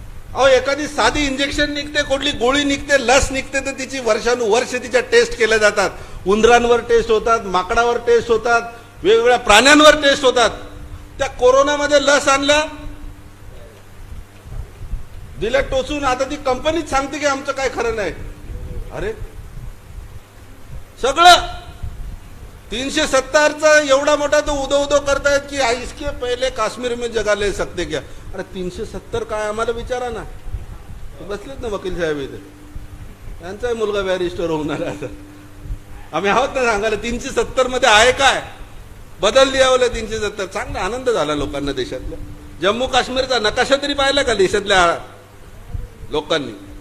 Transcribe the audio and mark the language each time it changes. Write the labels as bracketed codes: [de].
[mr] अहो एखादी साधी इंजेक्शन निघते, कुठली गोळी निघते, लस निघते, तर तिची वर्षानुवर्ष तिच्या टेस्ट केल्या जातात. उंदरांवर टेस्ट होतात, माकडावर टेस्ट होतात, वेगवेगळ्या प्राण्यांवर टेस्ट होतात. त्या कोरोनामध्ये लस आणल्या, दिल्या टोचून, आता ती कंपनीच सांगते की आमचं काय खरं नाही. अरे सगळं 370चा एवढा मोठा तो उदो करतायत की [hi] इसके पहिले काश्मीर में जगह ले सकते क्या. [mr] अरे 370 काय आम्हाला विचारा ना. बसलेत ना वकील साहेब इथे, त्यांचा मुलगा बॅरिस्टर होणार आहे. आता आम्ही आहोत ना सांगायला 370 मध्ये आहे काय, बदल द्यावं 370. चांगला आनंद झाला लोकांना देशातल्या. जम्मू काश्मीरचा नकाशा तरी पाहिला का देशातल्या लोकांनी?